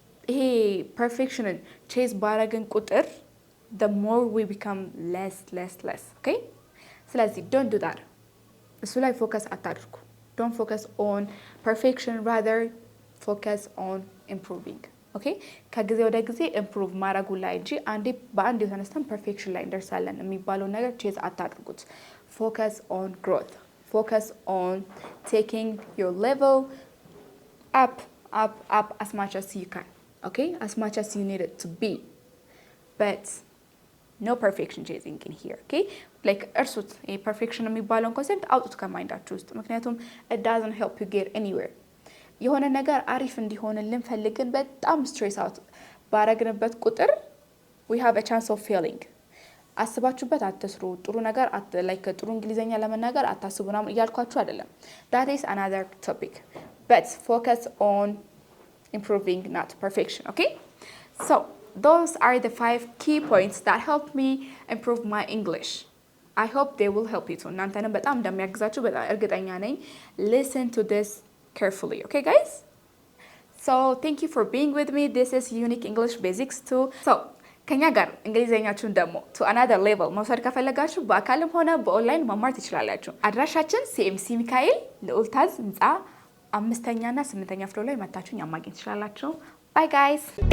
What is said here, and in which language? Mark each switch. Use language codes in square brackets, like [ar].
[am] ይሄ [en] perfectionን chase [am] ባረግን ቁጥር [en] the more we become less, okay? [am] ስለዚህ [en] don't do that. [am] እሱ ላይ ፎከስ አታድርጉ. [en] Don't focus on perfection, rather focus on improving, okay? [am] ከጊዜ ወደ ጊዜ improve ማድረጉ ላይ እንጂ አንዴ በአንድ የተነስተን perfection ላይ እንደርሳለን የሚባለው ነገር ቼዝ አታድርጉት. [en] Focus on growth. Focus on taking your level up as much as you can, okay? As much as you need it to be. But no perfection chasing in here, okay? [am] Like እርሱት perfection የሚባለውን ኮንሰፕት አውጡት ከማይንዳችሁ ውስጥ ምክንያቱም [en] it doesn't help you get anywhere. [am] የሆነ ነገር አሪፍ እንዲሆንልን ፈልገን በጣም ስትሬስ አውት ባረግንበት ቁጥር [en] we have a chance of failing. [am] አስባችሁበት አትስሩ። ጥሩ ነገር like ጥሩ እንግሊዘኛ ለመናገር አታስቡ ምናምን እያልኳችሁ አይደለም. [en] That is another topic. But focus on improving, not perfection, okay? So those are the 5 key points that helped me improve my English. I hope they will help you too. [am] እናንተንም በጣም እንደሚያግዛችሁ በጣም እርግጠኛ ነኝ. [en] Listen to this carefully, okay guys? So thank you for being with me. This is Unique English Basics 2. [am] So ከኛ ጋር እንግሊዘኛችሁን ደግሞ [en] to another level [am] መውሰድ ከፈለጋችሁ በአካልም ሆነ በኦንላይን መማር ትችላላችሁ. አድራሻችን CMC ሚካኤል ልዑልታዝ ህንጻ 5ኛና 8ኛ ፍሎር ላይ መታችሁኝ ማግኘት ትችላላችሁ. [en] Bye guys.